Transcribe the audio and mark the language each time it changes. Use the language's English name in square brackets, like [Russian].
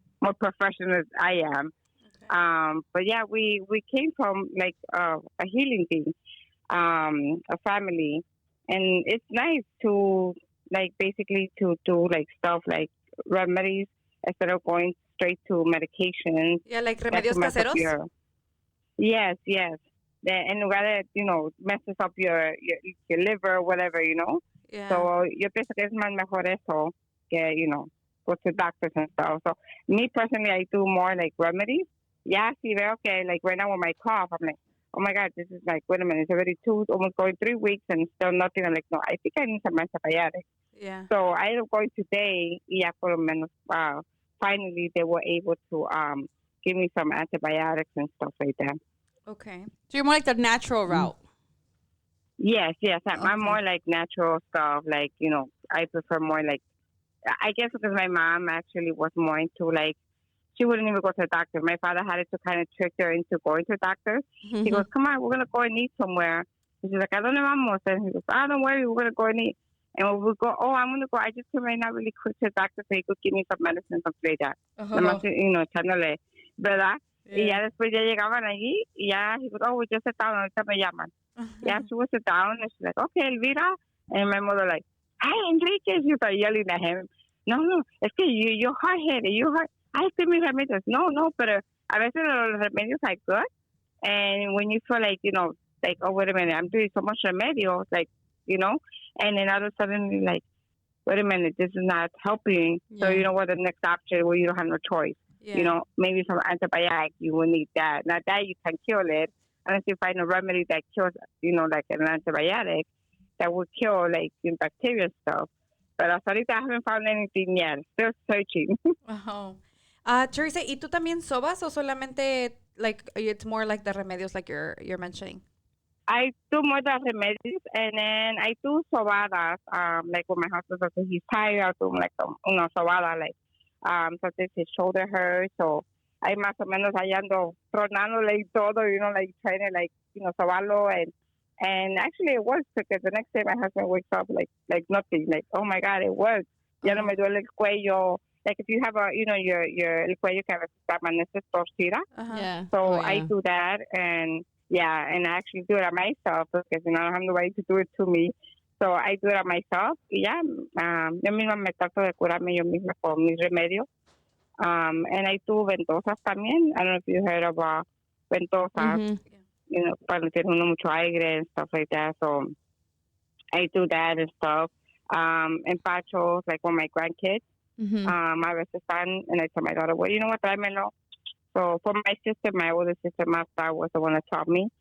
[English] more professional as I am. But yeah, we came from like a healing thing, a family, and it's nice to like basically to do like stuff like remedies instead of going straight to medication Yeah, like that to [Spanish] remedios [English] mess up your. Yes, yes. And rather, messes up your liver, whatever, Yeah. [Spanish] So yo pienso que es más mejor eso que, [English] go to doctors and stuff. So me personally, I do more like remedies. Yeah, [Spanish] si veo que [English] like right now with my cough, I'm like, oh my God, this is like, wait a minute, it's already almost going 3 weeks and still nothing. I'm like, no, I think I need some antibiotics. Yeah. So I ended up going today, [Spanish] y ya por lo menos, [English] finally they were able to give me some antibiotics and stuff like that. Okay. So you're more like the natural route. Yes, yes. I'm Okay. more like natural stuff. Like, I prefer more like, I guess because my mom actually was more into like, she wouldn't even go to the doctor. My father had to kind of trick her into going to the doctor. He goes, come on, we're going to go and eat somewhere. And she's like, [Spanish] ¿a dónde vamos? [English] And he goes, don't worry, we're going to go and eat. And when we go, I'm going to go. I just came right now really quick to the doctor so he could give me some medicine, something like that. [Spanish] Nomás, echándole, ¿verdad? Y ya después ya llegaban allí y ya, [English] he goes, we just sit down, [Spanish] ahorita me llaman. [English] Yeah, she would sit down and she's like, okay, Elvira. And my mother like, hey, Enrique. She started yelling at him. [Spanish] No, es que [English] you're hard-headed. Ay, give me remedios. [Spanish] No, pero a veces los remedios [English] are good. And when you feel like, like, oh, wait a minute, I'm doing so much remedios, like, and then all of a sudden you're like, wait a minute, this is not helping. Yeah. So you know what, the next option where you don't have no choice. Yeah. Maybe some antibiotic, you will need that. Not that you can kill it, unless you find a remedy that kills, like an antibiotic that will kill, like, bacteria and stuff. But [Spanish] hasta ahorita [English] I haven't found anything yet. Still searching. [Spanish] Oh. Teresa, ¿y tú también sobas o solamente, [English] like, it's more like the remedios like you're mentioning? I do more than remedios, and then I do sobadas. Like when my husband says he's tired, I do like sobada, like sometimes his shoulder hurts, so I [Spanish] más o menos ahí ando tronándole y todo, [English] like trying to like sobarlo, and actually it works because the next day my husband wakes up like nothing, like oh my God, it works. [Spanish] Ya no me duele el cuello. [English] Like if you have your [Spanish] el cuello que a veces amanece torcida. [English] Yeah. So I do that, and yeah, and I actually do it on myself because I don't have nobody to do it to me. So I do it on myself. [Spanish] Y ya, yo misma me trato de curarme yo misma con mis remedios. [English] And I do ventosas también. I don't know if you heard about ventosas. [Spanish] Para tener uno mucho aire [English] and stuff like that. So I do that and stuff. Empachos, like with my grandkids. [Spanish] A veces están, [English] and I tell my daughter, well, you know what, [Spanish] tráemelo. [English] So for my sister, my older sister, Martha, was the one that taught me.